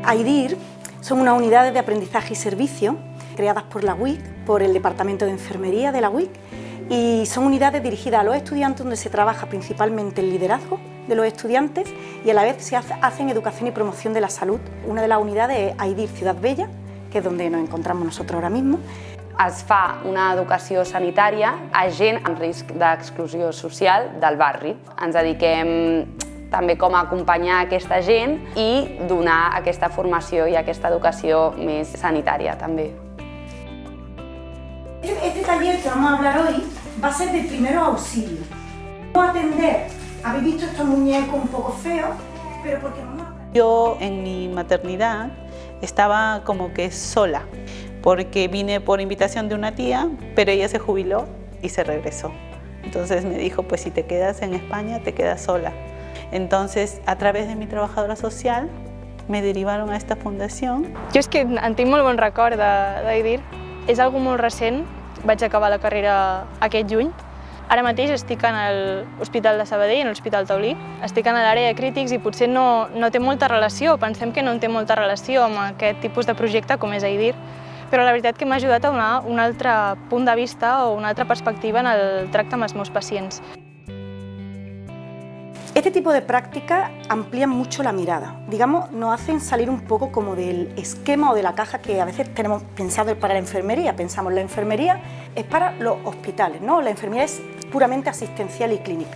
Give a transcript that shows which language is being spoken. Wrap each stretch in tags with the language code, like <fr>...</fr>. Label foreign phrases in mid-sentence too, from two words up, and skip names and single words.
<es>AIDIR son unas unidades de aprendizaje y servicio creadas por la UIC, por el Departamento de Enfermería de la UIC, y son unidades dirigidas a los estudiantes donde se trabaja principalmente el liderazgo de los estudiantes y a la vez se hacen educación y promoción de la salud. Una de las unidades es AIDIR Ciudad Bella, que es donde nos encontramos nosotros ahora mismo.</es> <ca>Es fa una educació sanitària a gent en risc d'exclusió social del barri. Ens dediquem també com a acompanyar aquesta gent i donar aquesta formació i aquesta educació més sanitària també.</ca> <es>Este taller que vamos a hablar hoy va a ser de primeros auxilios. Vamos a atender, habéis visto estos muñecos un poco feos, pero porque vamos a... Yo en mi maternidad estaba como que sola, porque vine por invitación de una tía, pero ella se jubiló y se regresó. Entonces me dijo, pues si te quedas en España, te quedas sola. Entonces, a través de mi trabajadora social, me derivaron a esta fundación.</es> <ca>Jo és que en tinc molt bon record d'AIDIR. És algo molt recent, vaig acabar la carrera aquest juny. Ara mateix estic en l'Hospital de Sabadell, en l'Hospital Taulí. Estic en l'àrea de crítics i potser no té molta relació, pensem que no en té molta relació amb aquest tipus de projecte com és AIDIR, però la veritat que m'ha ajudat a donar un altre punt de vista o una altra perspectiva en el tracte amb els meus pacients.</ca> <es>Este tipo de prácticas amplían mucho la mirada, digamos, nos hacen salir un poco como del esquema o de la caja que a veces tenemos pensado para la enfermería. Pensamos, la enfermería es para los hospitales, ¿no? La enfermería es puramente asistencial y clínica.</es>